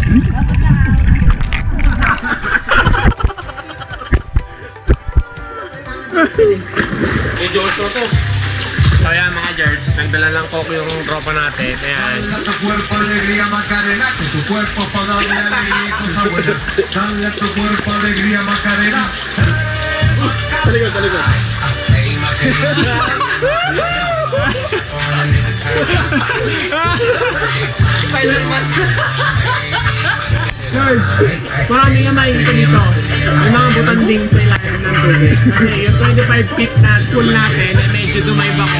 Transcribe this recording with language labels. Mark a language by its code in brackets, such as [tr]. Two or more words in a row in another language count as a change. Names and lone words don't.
[tl] So ayan mga George, nagdala lang coke yung tropa natin. Ayan. [es] Dale a tu cuerpo alegría Macarena, con tu cuerpo para darle alegría y cosas buenas. Dale a tu cuerpo alegría Macarena. [tl] Talikod, talikod. George, marami nga makikita dito. May mga butanding sa ilalim ng tubig. Kasi yung 25 feet na pool natin, ay medyo dumay ba ko.